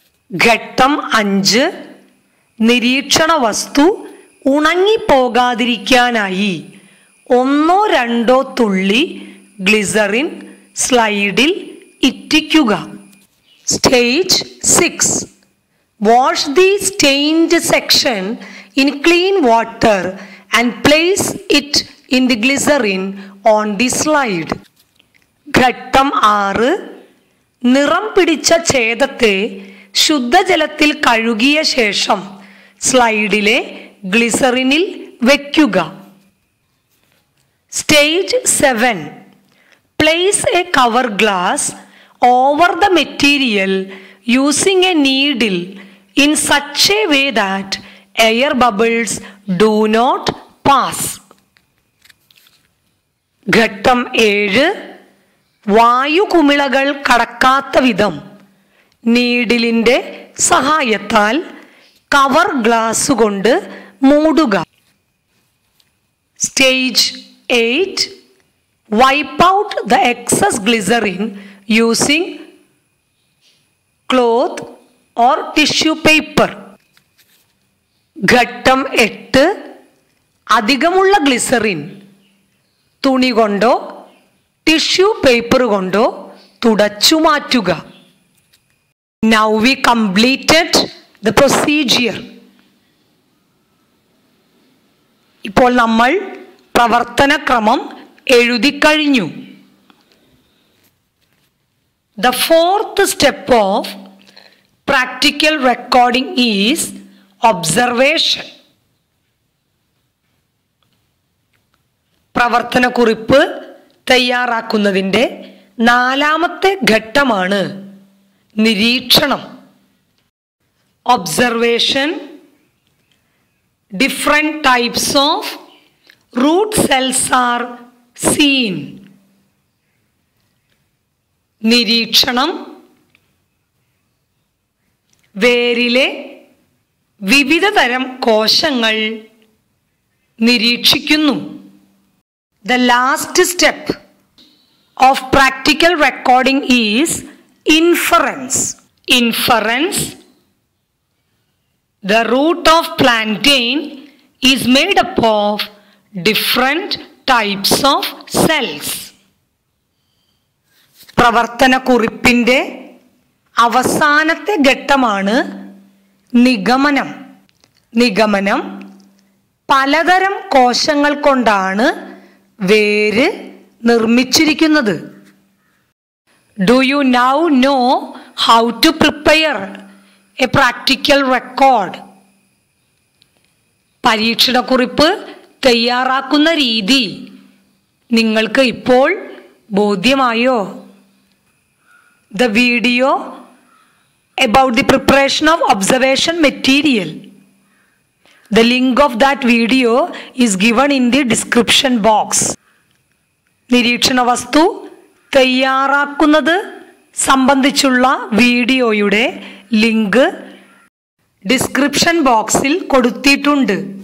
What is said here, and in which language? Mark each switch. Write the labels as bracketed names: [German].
[Malayalam] ഘട്ടം 5. നിരീക്ഷണ വസ്തു ഉണങ്ങിപ്പോകാതിരിക്കാനായി 1-2 തുള്ളി ഗ്ലിസറിൻ സ്ലൈഡിൽ ഇറ്റിക്കുക. [English] Stage 6. Wash the stained section in clean water and place it in the glycerin on the slide. [Malayalam] ഘട്ടം 6. നിറം പിടിച്ച ഛേദത്തെ ശുദ്ധജലത്തിൽ കഴുകിയ ശേഷം സ്ലൈഡിലെ ഗ്ലിസറിനിൽ വയ്ക്കുക. [English] Stage 7. Place a cover glass over the material using a needle in such a way that air bubbles do not pass. [Malayalam] ഘട്ടം 7. വായുകുമിളകൾ കടക്കാത്ത വിധം നീഡിലിൻ്റെ സഹായത്താൽ cover glass കൊണ്ട് മൂടുക. [English] Stage 8. Wipe out the excess glycerin using cloth or tissue paper. [Malayalam] ഘട്ടം 8. അധികമുള്ള glycerin തുണി കൊണ്ടോ tissue paper കൊണ്ടോ തുടച്ചു മാറ്റുക. [English] Now we completed the procedure. [Malayalam] ഇപ്പോൾ നമ്മൾ പ്രവർത്തനക്രമം എഴുതി കഴിഞ്ഞു. [English] The fourth step of practical recording is observation. [Malayalam] പ്രവർത്തനക്കുറിപ്പ് തയ്യാറാക്കുന്നതിൻ്റെ 4ാമത്തെ ഘട്ടമാണ് നിരീക്ഷണം. [English] Observation. Different types of root cells are seen. [Malayalam] നിരീക്ഷണം. വേരിലെ വിവിധ തരം കോശങ്ങൾ നിരീക്ഷിക്കുന്നു. [English] The last step of practical recording is inference. Inference. The root of plantain is made up of different types of cells. [Malayalam] പ്രവർത്തനക്കുറിപ്പിൻ്റെ അവസാനത്തെ ഘട്ടമാണ് നിഗമനം. നിഗമനം പലതരം കോശങ്ങൾ കൊണ്ടാണ് വേര് നിർമ്മിച്ചിരിക്കുന്നത്. [English] Do you now know how to prepare a practical record? [Malayalam] പരീക്ഷണക്കുറിപ്പ് തയ്യാറാക്കുന്ന രീതി നിങ്ങൾക്ക് ഇപ്പോൾ ബോധ്യമായോ? [English] The video about the preparation of observation material. The link of that video is given in the description box. [Malayalam] നിരീക്ഷണ വസ്തു തയ്യാറാക്കുന്നത് സംബന്ധിച്ചുള്ള വീഡിയോയുടെ ലിങ്ക് ഡിസ്ക്രിപ്ഷൻ ബോക്സിൽ കൊടുത്തിട്ടുണ്ട്.